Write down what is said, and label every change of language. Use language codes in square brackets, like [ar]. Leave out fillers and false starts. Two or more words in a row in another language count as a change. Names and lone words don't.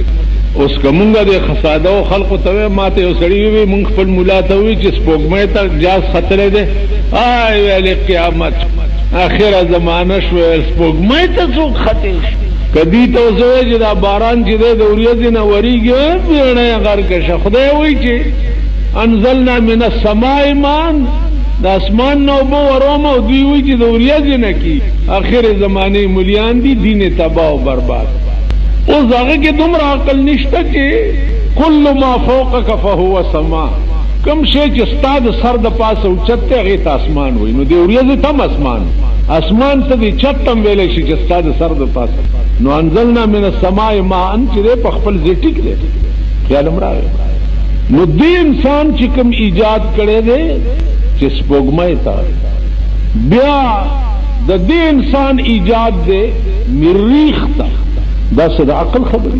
[ps] اوس که مونږ د خسادو خلقو ته وایي ما ته یو سړي ووایي مونږ خپل ملا ته وایي چې سپوږمۍ ته جاز ختلی دی آی ویلې قیامت اخره زمانه شوه سپوږمۍ ته څوک ختې شي؟ کدی ته اوس وایي چې دا باران چې دی د وریځې نه ورېږي بیړۍ یې غرقه شه. خدای وایي چې [ar] انزلنا من السماء ماء [ps] د اسمان نه اوبه وروم او دوی وایي چې د وریځې نه کی. اخر زمانې ملیان دي دین تباه او برباد. اوس هغه کې دومره عقل نشته چې [ar] کل ما فوقک فهو سما. [ps] کوم شی چې ستا د سر د پاسه اوچت دی هغې ته اسمان وایي نو د وریځې ته هم اسمان ته د چت هم ویلی شي چې ستا د سر د پاسه. نو [ar] انزلنا من السماء ماء [ps] چې دی په خپل ځای ټیک دی خیال هم راغی. نو دې انسان چې کوم ایجاد کړی دی چې سپوږمۍ ته بیا د دې انسان ایجاد دی مریخ ته دا څه د عقل خبرې.